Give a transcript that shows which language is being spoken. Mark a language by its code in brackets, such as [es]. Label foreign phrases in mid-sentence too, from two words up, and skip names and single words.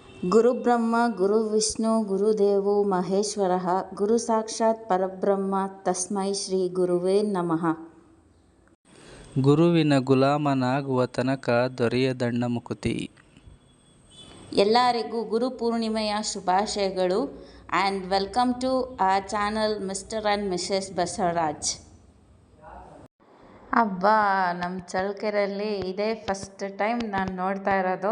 [sa] ಗುರುಬ್ರಹ್ಮ ಗುರುವಿಷ್ಣು ಗುರುದೇವೋ ಮಹೇಶ್ವರಃ ಗುರು ಸಾಕ್ಷಾತ್ ಪರಬ್ರಹ್ಮ ತಸ್ಮೈ ಶ್ರೀ ಗುರುವೇ ನಮಃ. [kn] ಗುರುವಿನ ಗುಲಾಮನಾಗುವ ತನಕ ದೊರೆಯದಣ್ಣ ಮುಕುತಿ. ಎಲ್ಲರಿಗೂ ಗುರು ಪೂರ್ಣಿಮೆಯ ಶುಭಾಶಯಗಳು [en] and welcome to the channel Mister and Mrs Basavaraj. [kn] ಹಬ್ಬ ನಮ್ಮ ಚಳ್ಳಕೆರೆಯಲ್ಲಿ ಇದೇ [en] first time [kn] ನಾನು ನೋಡ್ತಾ ಇರೋದು.